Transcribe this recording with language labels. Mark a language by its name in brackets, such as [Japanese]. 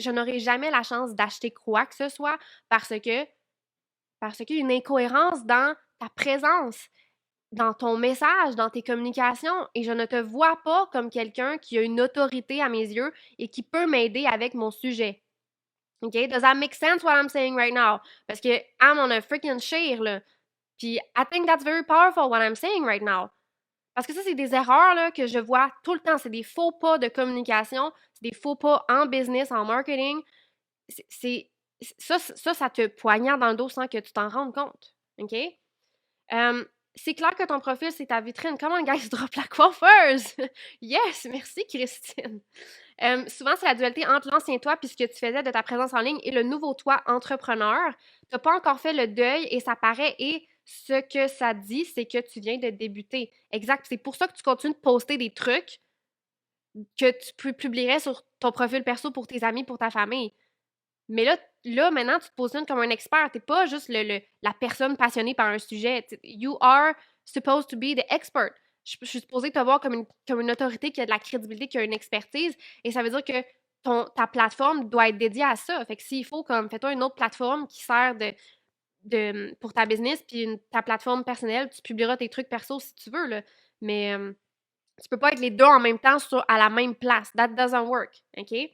[French] Je n'aurai jamais la chance d'acheter quoi que ce soit parce que qu'il y a une incohérence dans ta présence, dans ton message, dans tes communications, et je ne te vois pas comme quelqu'un qui a une autorité à mes yeux et qui peut m'aider avec mon sujet. OK? [English] Does that make sense what I'm saying right now? [French] Parce que [English] I'm on a freaking share, là. Puis I think that's very powerful what I'm saying right now. [French] Parce que ça, c'est des erreurs là, que je vois tout le temps. C'est des faux pas de communication, c'est des faux pas en business, en marketing. C'est, ça te poignarde dans le dos sans que tu t'en rendes compte. OK? C'est clair que ton profil, c'est ta vitrine. Comment, guys, drop la coiffeuse? Yes, merci, Christine. Souvent, c'est la dualité entre l'ancien toi puis ce que tu faisais de ta présence en ligne et le nouveau toi entrepreneur. Tu n'as pas encore fait le deuil et ça paraît. Et ce que ça dit, c'est que tu viens de débuter. Exact. C'est pour ça que tu continues de poster des trucs que tu publierais sur ton profil perso pour tes amis, pour ta famille. Mais là, maintenant, tu te positionnes comme un expert. Tu n'es pas juste la personne passionnée par un sujet. [English] You are supposed to be the expert. [French] Je suis supposée te voir comme une autorité qui a de la crédibilité, qui a une expertise. Et ça veut dire que ta plateforme doit être dédiée à ça. Fait que s'il faut, comme, fais-toi une autre plateforme qui sert pour ta business, puis ta plateforme personnelle, tu publieras tes trucs perso si tu veux, là. Mais tu peux pas être les deux en même temps à la même place. [English] That doesn't work. [French] OK?